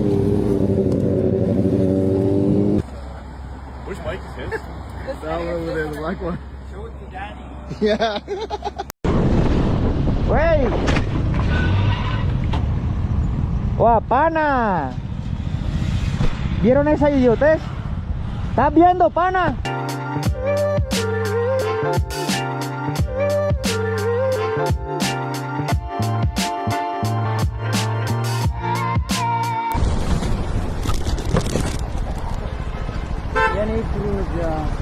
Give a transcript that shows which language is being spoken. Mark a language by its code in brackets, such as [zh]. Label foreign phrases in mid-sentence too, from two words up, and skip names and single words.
[en] Which mic is his? That one over there, the black one. Show it to Daddy. Yeah. [es] Wey. Wah, pana. ¿Vieron esa idiotez? ¿Estás viendo, pana? [tr] Yani ilk durumuz ya.